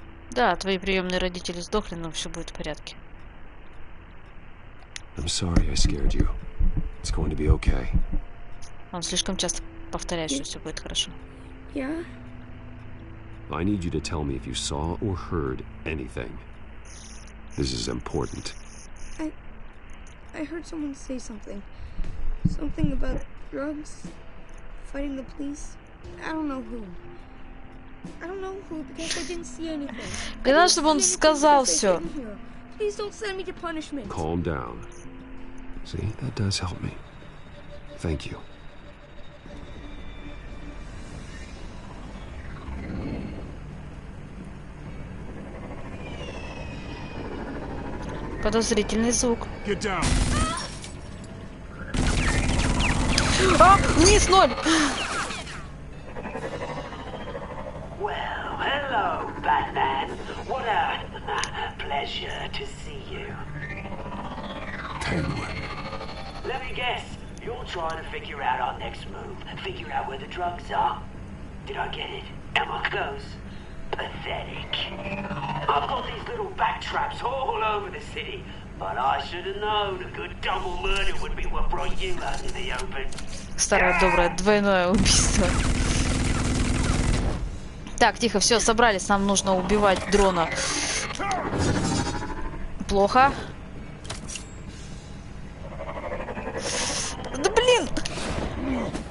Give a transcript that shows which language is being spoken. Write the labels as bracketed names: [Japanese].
[Russian] Да, твои приемные родители сдохли, но все будет в порядке. [English] I'm sorry I scared you. It's going to be okay. [Russian] Он слишком часто повторяет, что все будет хорошо. [English] Yeah? I need you to tell me if you saw or heard anything. This is important. I heard someone say something. Something about drugs, fighting the police. I don't know who. I don't know who because I didn't see anything. [Russian] Мне надо, чтобы он сказал все. [English] Please don't send me to punishment. Calm down. See, that does help me. Thank you. [Russian] Подозрительный звук. [English] Get down. [Russian] А, вниз 0. [English] Well, hello, Batman. What a pleasure to see you. Let me guess. You're trying to figure out our next move. Figure out where the drugs are. Did I get it? Am I close? Pathetic. I've got these little back traps all over the city, but I should have known a good double murder would be what brought you out in the open. [Russian] Старое доброе двойное убийство. Так, тихо, все, собрались, нам нужно убивать дрона. Плохо. Да блин!